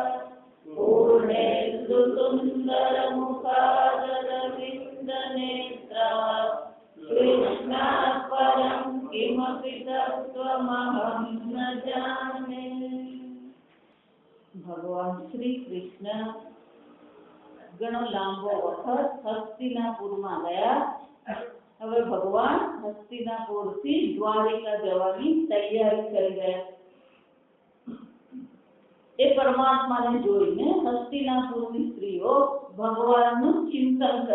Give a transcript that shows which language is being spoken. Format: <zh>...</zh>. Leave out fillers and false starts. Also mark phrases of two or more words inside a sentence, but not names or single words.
<sa>पूर्णेन्दुसुन्दरमुखादरविन्दनेत्रा कृष्णात् परं किमपि तत्त्वमहं न जाने।</sa> <gu>भगवान श्री कृष्ण ઘણો લાંબો વખત હસ્તિનાપુરમાં ગયા. હવે ભગવાન હસ્તિનાપુરથી દ્વારિકા જવાની તૈયારી કરી રહ્યા. એ પરમાત્માને જોઈને હસ્તિનાપુરની સ્ત્રીઓ ભગવાનનું ચિંતન કરે.</gu>